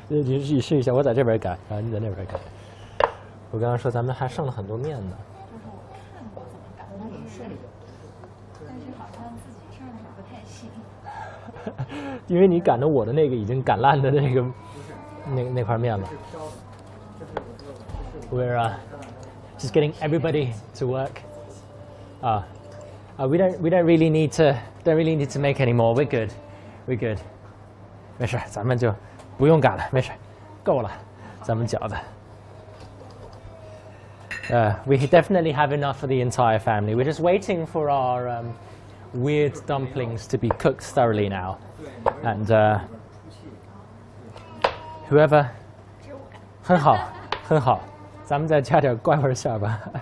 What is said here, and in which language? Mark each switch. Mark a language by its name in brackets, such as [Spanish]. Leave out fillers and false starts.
[Chinese] 你自己试一下，我在这边擀，然后你在那边擀。我刚刚说咱们还剩了很多面呢。但是我看过怎么擀，那也顺利。但是因为你擀的我的那个已经擀烂的那个那块面了。 [English] We're just getting everybody to work. We don't really need to make any more. We're good. [Chinese] 没事，咱们就不用擀了，没事，够了，咱们饺子。 [English] We definitely have enough for the entire family. We're just waiting for our weird dumplings to be cooked thoroughly now. And whoever [Chinese] 很好，咱们再加点怪味馅吧。